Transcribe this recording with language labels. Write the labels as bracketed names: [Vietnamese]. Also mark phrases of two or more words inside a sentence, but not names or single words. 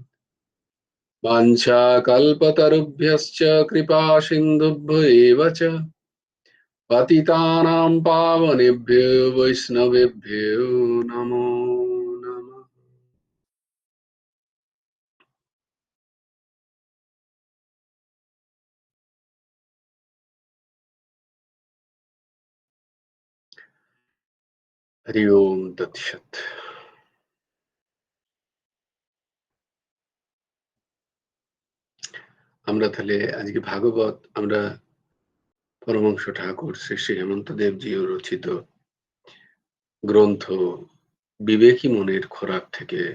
[Sanskrit] वाञ्छाकल्पतरुभ्यश्च कृपासिन्धुभ्य एव च पतितानां पावनेभ्यो वैष्णवेभ्यो नमो नमः। হরি ওম তৎসৎ। [Bangla] আমরা তাহলে আজকে ভাগবত আমরা পরমহংস ঠাকুর শ্রী শ্রী হেমন্ত দেবজি রচিত গ্রন্থ বিবেকী মনের খোরাক থেকে